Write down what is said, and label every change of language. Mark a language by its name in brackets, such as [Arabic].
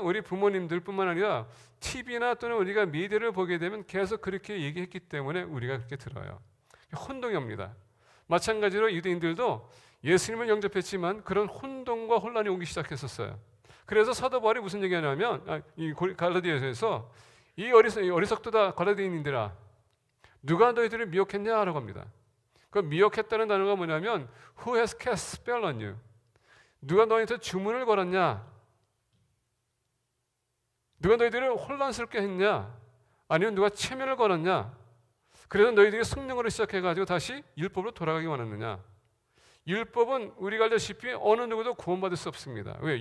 [Korean] 우리 부모님들뿐만 아니라 TV나 또는 우리가 미디어를 보게 되면 계속 그렇게 얘기했기 때문에 우리가 그렇게 들어요. 혼동이 옵니다. 마찬가지로 유대인들도 예수님을 영접했지만 그런 혼동과 혼란이 오기 시작했었어요. 그래서 사도 바울이 무슨 얘기하냐면 이 갈라디아서에서 이 어리석도다 갈라디아인들아 누가 너희들을 미혹했냐라고 합니다. 그 미혹했다는 단어가 뭐냐면 [English] Who has cast spell on you? [Korean] 누가 너희한테 주문을 걸었냐? 누가 너희들을 혼란스럽게 했냐? 아니면 누가 체면을 걸었냐? 그래서 너희들이 성령으로 시작해가지고 다시 율법으로 돌아가기 원하느냐? 율법은 우리가 알다시피 어느 누구도 구원받을 수 없습니다. 왜?